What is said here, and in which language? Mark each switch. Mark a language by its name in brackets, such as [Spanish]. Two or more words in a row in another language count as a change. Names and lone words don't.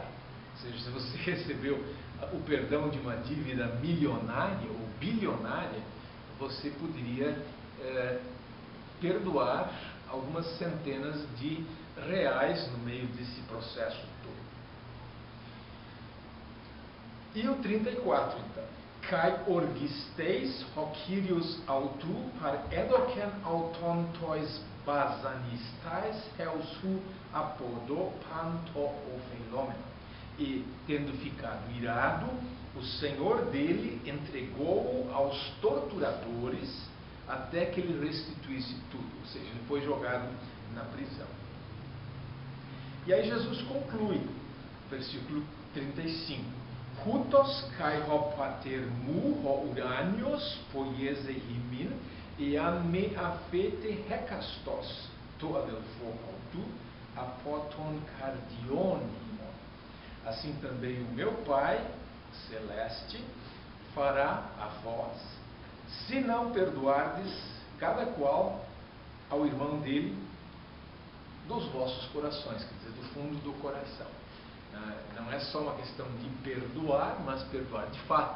[Portuguese] Ou seja, se você recebeu o perdão de uma dívida milionária ou bilionária, você poderia perdoar algumas centenas de reais no meio desse processo todo. E o 34, então. [Greek] Καὶ ὀργισθεὶς ὁ κύριος αὐτοῦ παρέδωκεν αὐτὸν τοῖς βασανισταῖς ἕως οὗ ἀποδῷ πᾶν τὸ ὀφειλόμενον. [Portuguese] E, tendo ficado irado, o senhor dele entregou-o aos torturadores até que ele restituísse tudo. Ou seja, ele foi jogado na prisão. E aí Jesus conclui, versículo 35. [Greek] Οὕτως καὶ ὁ πατήρ μου ὁ οὐράνιος ποιήσει ὑμῖν ἐὰν μὴ ἀφῆτε ἕκαστος τῷ ἀδελφῷ αὐτοῦ ἀπὸ τῶν καρδιῶν ὑμῶν. [Portuguese] Assim também o meu Pai celeste fará a vós, se não perdoardes cada qual ao irmão dele dos vossos corações, quer dizer, do fundo do coração. Não é só uma questão de perdoar, mas perdoar de fato.